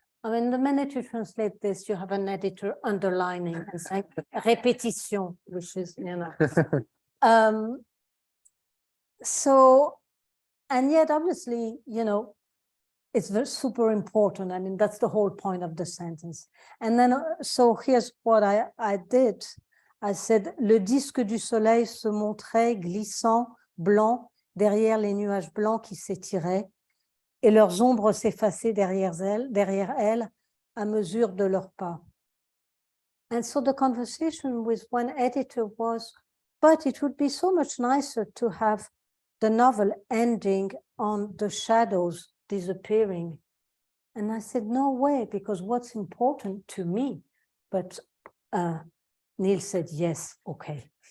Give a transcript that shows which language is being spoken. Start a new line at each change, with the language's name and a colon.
English: I mean, the minute you translate this, you have an editor underlining and saying répétition, which is, you know. So, and yet obviously, you know, it's very super important. I mean, that's the whole point of the sentence. And then, so here's what I did.
French: I said, le disque du soleil se montrait glissant, blanc, derrière les nuages blancs qui s'étiraient, et leurs ombres s'effaçaient derrière elles, à mesure de leurs pas.
English: And so the conversation with one editor was, but it would be so much nicer to have the novel ending on the shadows disappearing. And I said, no way, because what's important to me, but Neil said, yes, okay.